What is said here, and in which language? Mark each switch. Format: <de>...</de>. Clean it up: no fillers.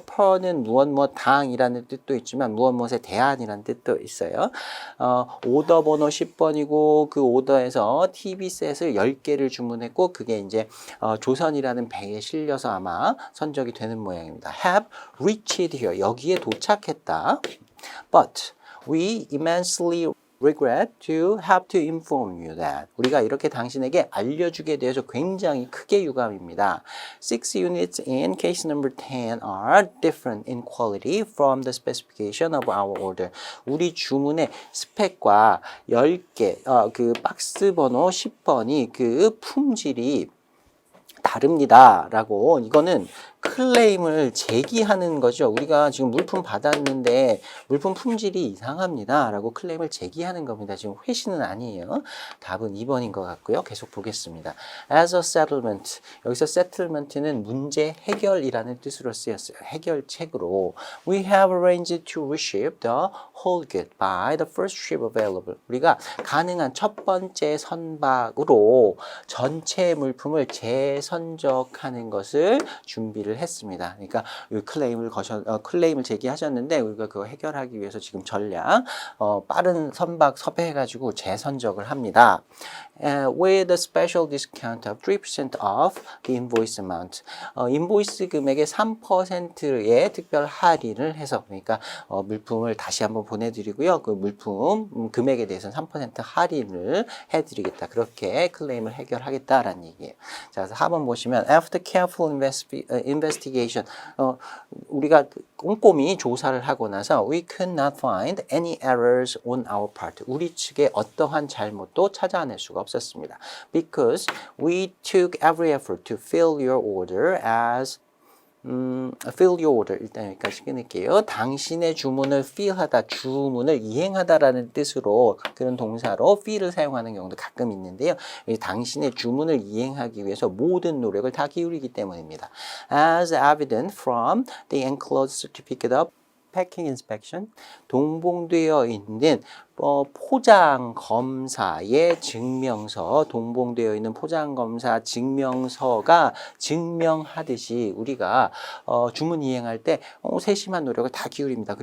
<ko>per는 무엇 당이라는 뜻도 있지만 무엇에 대한이라는 뜻도 있어요. 오더 번호 10번이고 그 오더에서 TV 셋을 10개를 주문했고 그게 이제 조선이라는 배에 실려서 아마 선적이 되는 모양입니다.</ko> <en>have reached here.</en> <ko>여기에 도착했다.</ko> <en>But we immensely regret to have to inform you that.</en> <ko>우리가 이렇게 당신에게 알려주게 되어서 굉장히 크게 유감입니다.</ko> <en>6 units in case number 10 are different in quality from the specification of our order.</en> <ko>우리 주문의 스펙과 10개, 그 박스 번호 10번이 그 품질이 다릅니다. 라고 이거는 클레임을 제기하는 거죠. 우리가 지금 물품 받았는데 물품 품질이 이상합니다. 라고 클레임을 제기하는 겁니다. 지금 회신은 아니에요. 답은 2번인 것 같고요. 계속 보겠습니다.</ko> <en>As a settlement.</en> <ko>여기서 settlement는 문제 해결이라는 뜻으로 쓰였어요. 해결책으로</ko> <en>We have arranged to reship the whole good by the first ship available.</en> <ko>우리가 가능한 첫 번째 선박으로 전체 물품을 재선적하는 것을 준비를 했습니다. 그러니까 클레임을 제기하셨는데 우리가 그거 해결하기 위해서 지금 전략 빠른 선박 섭외해가지고 재선적을 합니다.</ko> <en>With a special discount of 3% off the invoice amount.</en> <ko>인보이스 금액의 3%의 특별 할인을 해서 그러니까 물품을 다시 한번 보내드리고요. 그 물품 금액에 대해서는 3% 할인을 해드리겠다. 그렇게 클레임을 해결하겠다라는 얘기예요. 자, 4번 보시면</ko> <en>After careful investigation,</en> <ko>우리가 꼼꼼히 조사를 하고 나서</ko> <en>We could not find any errors on our part.</en> <ko>우리 측에 어떠한 잘못도 찾아낼 수가 없었습니다.</ko> <en>Because we took every effort to fill your order as fill your order.</en> <ko>일단 여기까지 끊을게요. 당신의 주문을 fill하다, 주문을 이행하다라는 뜻으로 그런 동사로 fill을 사용하는 경우도 가끔 있는데요. 당신의 주문을 이행하기 위해서 모든 노력을 다 기울이기 때문입니다.</ko> <en>As evident from the enclosed certificate of packing inspection,</en> <ko>동봉되어 있는 포장 검사의 증명서, 동봉되어 있는 포장 검사 증명서가 증명하듯이 우리가 주문 이행할 때 세심한 노력을 다 기울입니다.</ko>